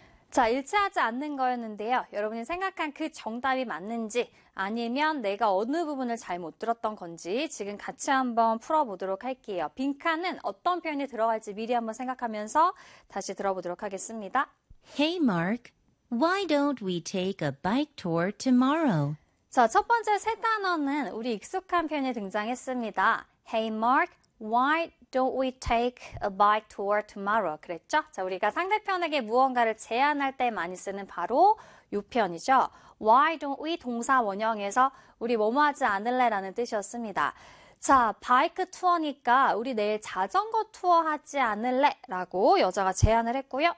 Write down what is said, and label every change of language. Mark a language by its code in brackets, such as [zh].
[ko] 자, 일치하지 않는 거였는데요. 여러분이 생각한 그 정답이 맞는지 아니면 내가 어느 부분을 잘못 들었던 건지 지금 같이 한번 풀어보도록 할게요. 빈칸은 어떤 표현이 들어갈지 미리 한번 생각하면서 다시 들어보도록 하겠습니다. [en] Hey, Mark, why don't we take a bike tour tomorrow? [ko] 자, 첫 번째 세 단어는 우리 익숙한 표현이 등장했습니다. [en] Hey, Mark, why don't we take a bike tour tomorrow? [ko] 그랬죠? 자, 우리가 상대편에게 무언가를 제안할 때 많이 쓰는 바로 이 표현이죠. [en] Why don't we [ko] 동사 원형에서 우리 뭐뭐 하지 않을래라는 뜻이었습니다. 자, 바이크 투어니까 우리 내일 자전거 투어 하지 않을래라고 여자가 제안을 했고요.